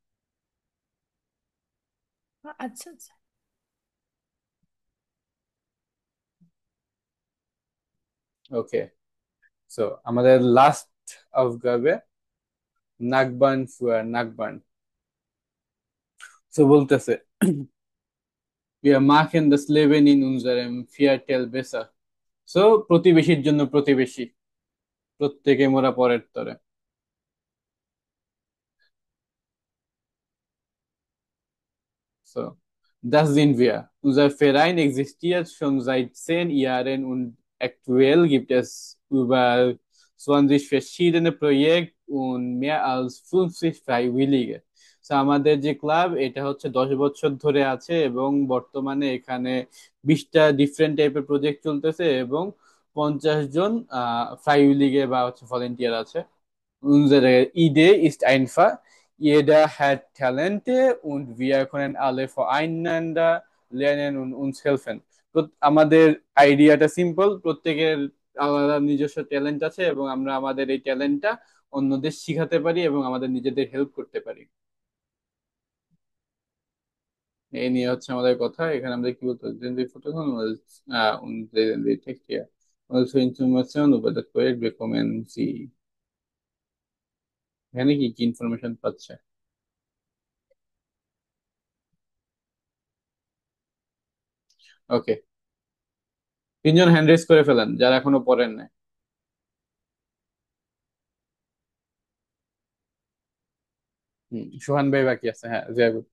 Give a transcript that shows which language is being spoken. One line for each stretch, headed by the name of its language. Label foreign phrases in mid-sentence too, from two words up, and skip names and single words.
Bangla: আচ্ছা আচ্ছা।
English: okay, so
Bangla: আমাদের লাস্ট aufgabe
German: Nachbarn für Nachbarn.
Bangla: সো বলতেছে
German: wir machen das Leben in unserem Viertel besser.
Bangla: সো প্রতিবেশীর জন্য প্রতিবেশী, প্রত্যেকে মোরা পরের তরে।
German: So, das sind wir. Unser Verein existiert schon seit 10 Jahren und aktuell gibt es über 20 verschiedene Projekte und mehr als 50 Freiwillige. So,
Bangla: আমাদের যে ক্লাব এটা হচ্ছে 10 বছর ধরে আছে এবং বর্তমানে এখানে 20টা ডিফারেন্ট টাইপের প্রজেক্ট চলতেছে এবং 50 জন ফ্রাইউইলিগে বা হচ্ছে ভলেন্টিয়ার আছে।
German: Unsere Idee ist einfach, jeder hat Talente und wir können alle voneinander lernen und uns helfen.
Bangla: তো আমাদের আইডিয়াটা সিম্পল, প্রত্যেকের আলাদা নিজস্ব ট্যালেন্ট আছে এবং আমরা আমাদের এই ট্যালেন্টটা অন্যদের শিখাতে পারি এবং আমাদের নিজেদের হেল্প করতে পারি। এই নিয়ে হচ্ছে আমাদের কথা। এখানে আমরা কি বলতে
German: die Fotos und die Text hier. Also Informationen über das Projekt bekommen Sie.
Bangla: এখানে কি কি ইনফরমেশন পাচ্ছে? ওকে, 3জন
English: hand raise
Bangla: করে ফেলেন যারা এখনো পড়েন নাই। সোহান ভাই বাকি আছে, হ্যাঁ জিয়া গুড।